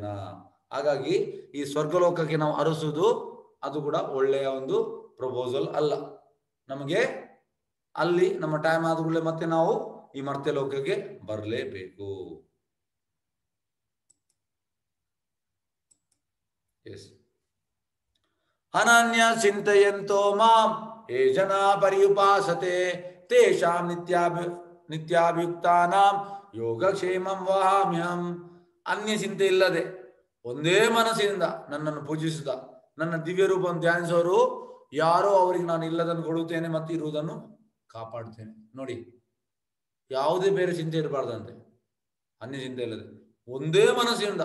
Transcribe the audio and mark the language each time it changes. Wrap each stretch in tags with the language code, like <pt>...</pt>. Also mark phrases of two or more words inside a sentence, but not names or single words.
<kn>ಹಾಗಾಗಿ ಈ ಸ್ವರ್ಗಲೋಕಕ್ಕೆ ನಾವು ಅರಸುವುದು ಅದು ಕೂಡ ಒಳ್ಳೆಯ ಒಂದು ಪ್ರಪೋಸಲ್ ಅಲ್ಲ. ನಮಗೆ ಅಲ್ಲಿ ನಮ್ಮ ಟೈಮ್ ಆದ ಕೂಡಲೇ ಮತ್ತೆ ನಾವು ಈ ಮರ್ತ್ಯ ಲೋಕಕ್ಕೆ ಬರಲೇಬೇಕು.</kn> <sa>ಅನನ್ಯ ಚಿಂತೆಯಂತೋ ಮಾಂ ಯೇ ಜನಾ ಪರ್ಯುಪಾಸತೆ ತೇಷಾಂ ನಿತ್ಯಾಭಿಯುಕ್ತಾನಾಂ ಯೋಗಕ್ಷೇಮಂ ವಹಾಮ್ಯಹಂ.</sa> <kn>ಅನ್ಯ ಚಿಂತೆ ಇಲ್ಲದೆ ಒಂದೇ ಮನಸ್ಸಿನಿಂದ ನನ್ನನ್ನು ಪೂಜಿಸುತ್ತಾ ನನ್ನ ದಿವ್ಯ ರೂಪವನ್ನು ಧ್ಯಾನಿಸೋರು ಯಾರೋ ಅವರಿಗೆ ನಾನು ಇಲ್ಲದನ್ನು ಕೊಡುತ್ತೇನೆ ಮತ್ತು ಇರುವುದನ್ನು ಕಾಪಾಡುತ್ತೇನೆ. ನೋಡಿ, ಯಾವುದೇ ಬೇರೆ ಚಿಂತೆ ಇರಬಾರ್ದಂತೆ, ಅನ್ಯ ಚಿಂತೆ ಇಲ್ಲದೆ ಒಂದೇ ಮನಸ್ಸಿನಿಂದ.</kn>